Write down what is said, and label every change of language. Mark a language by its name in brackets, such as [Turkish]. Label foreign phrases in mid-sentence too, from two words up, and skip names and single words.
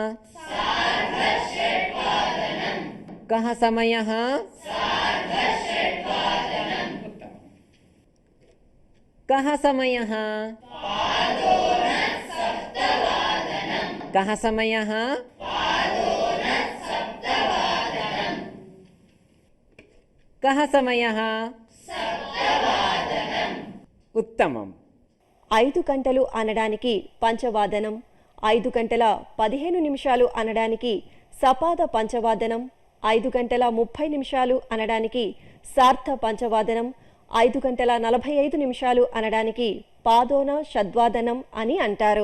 [Sanskrit] कः समयः कः समयः कः समयः कः समयः उत्तमम् [Telugu] 5 గంటలు అనడానికి పంచవాదనం 5 గంటల 15 నిమిషాలు అనడానికి [Sanskrit] సపాద పంచవాదనం [Telugu] 5 గంటల 30 నిమిషాలు అనడానికి [Sanskrit] సార్థ పంచవాదనం [Telugu] 5 గంటల 45 నిమిషాలు అనడానికి [Sanskrit] పాదోన షడ్వాదనం [Telugu] అని అంటారు.